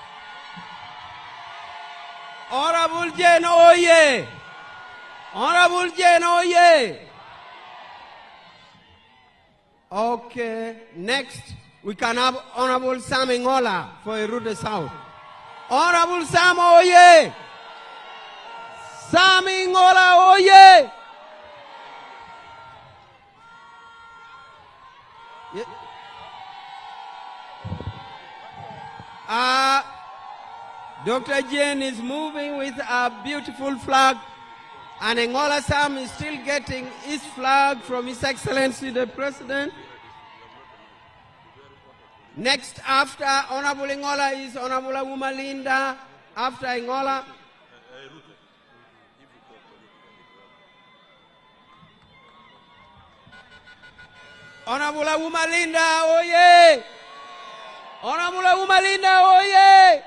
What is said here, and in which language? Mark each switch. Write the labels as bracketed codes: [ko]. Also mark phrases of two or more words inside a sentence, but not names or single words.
[en] Honorable Jane, oye! Honorable Jane, oye! Okay, next we can have Honorable Sam Ngola for Erute South. Honorable Sam, oye! Sam Ngola, oye! Dr. Jane is moving with a beautiful flag, and Ngola Sam is still getting his flag from His Excellency the President. Next after Honorable Ngola is Honorable Awuma Linda. After Ngola, Honorable Awuma Linda, oye! Honorable Awuma Linda, oye!